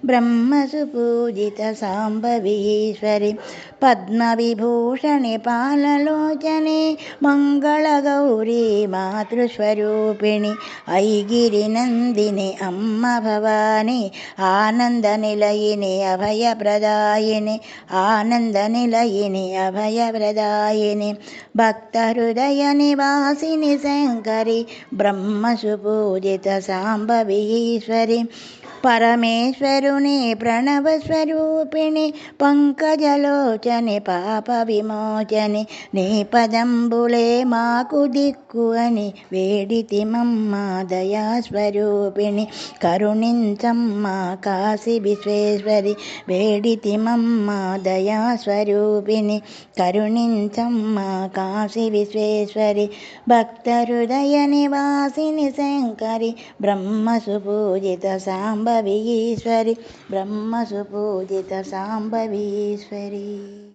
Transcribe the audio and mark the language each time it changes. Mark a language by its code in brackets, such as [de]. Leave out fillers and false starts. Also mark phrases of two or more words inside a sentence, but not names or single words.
[sa] ब्रह्मसुपूजितसाम्भवीश्वरि पद्मविभूषणि पाललोचने मङ्गलगौरी मातृस्वरूपिणि ऐगिरिनन्दिनि अम्म भवानि आनन्दनिलयिनि अभयप्रदायिनि आनन्दनिलयिनि अभयप्रदायिनि भक्तहृदयनिवासिनि शङ्करि ब्रह्मसुपूजितसाम्भवीश्वरि परमेश्वरुनि प्रणवस्वरूपिणि पङ्कजलोचनि पापविमोचनि నీ [te] పదంబులే మాకు దిక్కు అని వేడితిమమ్మ దయాస్వరూపిణి కరుణించమ్మ కాశీ విశ్వేశ్వరి వేడితిమమ్మ దయాస్వరూపిణి కరుణించమ్మ కాశీ విశ్వేశ్వరి [sa] భక్తహృదయ నివాసిని శంకరి బ్రహ్మసుపూజిత సాంబవీశ్వరి బ్రహ్మసుపూజిత సాంబవీశ్వరి.